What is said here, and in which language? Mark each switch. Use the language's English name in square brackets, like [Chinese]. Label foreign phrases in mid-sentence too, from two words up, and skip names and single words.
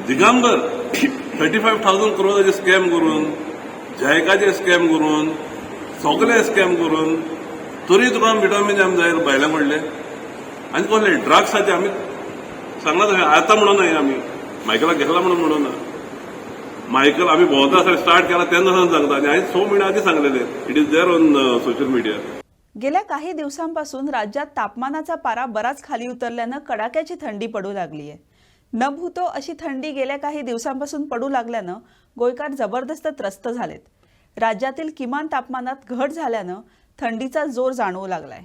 [Konkani] दिगंबर 35,000 crore स्कॅम करून, जायकाचे स्कॅम करून, सगळे स्कॅम करून, तरी तुका [English] vitamin M [Konkani] जाय भायल्या म्हणले. आनी कसले ड्रग्साचे आमी सांगला तशें आतां म्हणून आमी मायकलाक घेतला म्हणून ना. मायकल आमी भोंवता आसतना स्टार्ट केला तेन्ना सांगता आनी हांवें 6 म्हयने आदीं सांगलेले. [English] it is there on social media. [Marathi] गेल्या काही दिवसांपासून राज्यात तापमानाचा पारा बराच खाली उतरल्यानं कडाक्याची थंडी पडू लागली आहे. न भूतो अशी थंडी गेल्या काही दिवसांपासून पडू लागल्यानं गोयकार जबरदस्त त्रस्त झालेत. राज्यातील किमान तापमानात घट झाल्यानं थंडीचा जोर जाणवू लागलाय.